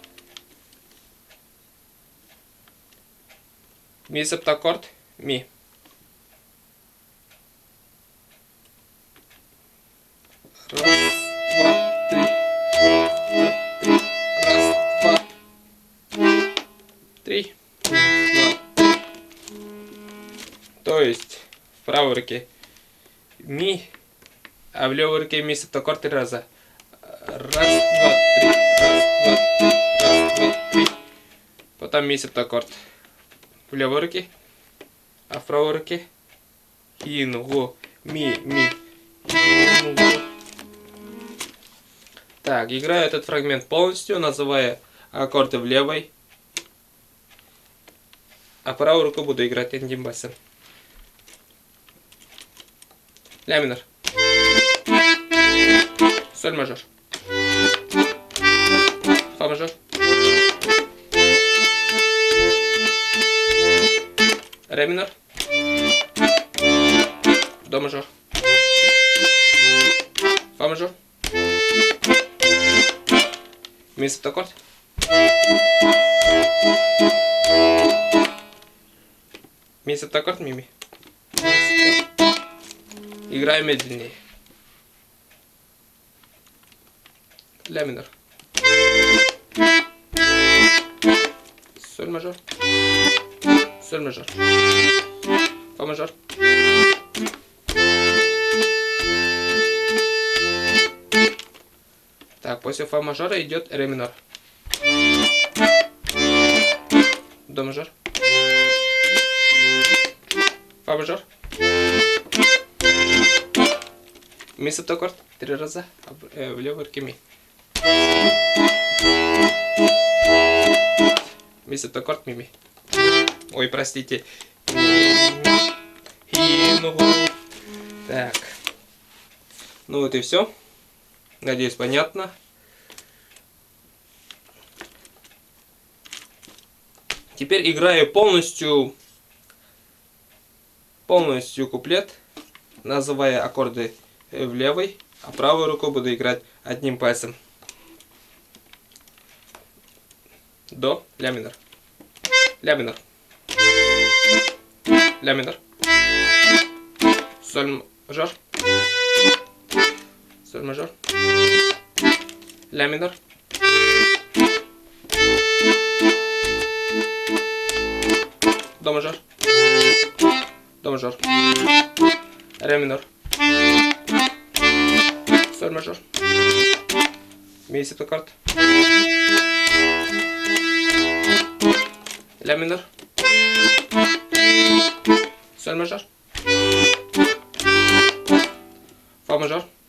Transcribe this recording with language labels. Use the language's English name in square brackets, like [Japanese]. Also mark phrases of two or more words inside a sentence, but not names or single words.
[Russian] Ми септаккорд. Ми. Раз, два, три. Раз, два, три. Два. То есть в правой руке ми, а в левой руке ми септаккорд 3 раза. Раз, два, три. Раз, два, три. Раз, два, три. Потом ми септаккорд в левой руке, а в правой руке хинугу, ми, хинугу. Так, играю этот фрагмент полностью, называя аккорды в левой, а правую руку буду играть одним басом. Ля минор. Соль мажор. Фа мажор. Ре минор. До мажор. Фа мажор. Ми септаккорд. Ми септаккорд, ми. Играю медленнее. Ля минор. Соль мажор. Соль мажор. Фа мажор. Так, после фа мажора идет ре минор. До мажор. Фа мажор. Ми септаккорд 3 раза, в левой руке ми. Ми септаккорд, ми. Ой, простите. Так. Ну вот и все. Надеюсь, понятно. Теперь играю полностью куплет, называя аккорды в левой, а правую руку буду играть одним пальцем. До, ля минор, ля минор, ля минор, соль мажор, соль мажор, ля минор, до мажор, ре минор, соль мажор, ми септаккорд, ля минор, соль мажор, фа мажор,